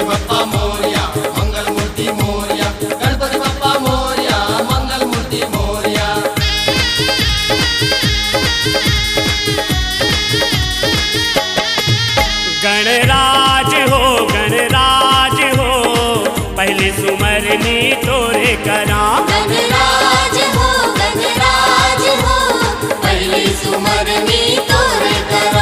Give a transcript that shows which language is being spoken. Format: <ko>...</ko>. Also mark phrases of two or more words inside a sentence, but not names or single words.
<mr>बाप्पा मोरया, मंगल मूर्ति मोरया, गणपति बाप्पा मोरया, मंगल मूर्ति मोरया।</mr> <hne>गणराज हो पहली सुमरनी तोरे करा। गणराज हो पहली सुमरनी तोरे करा।</hne>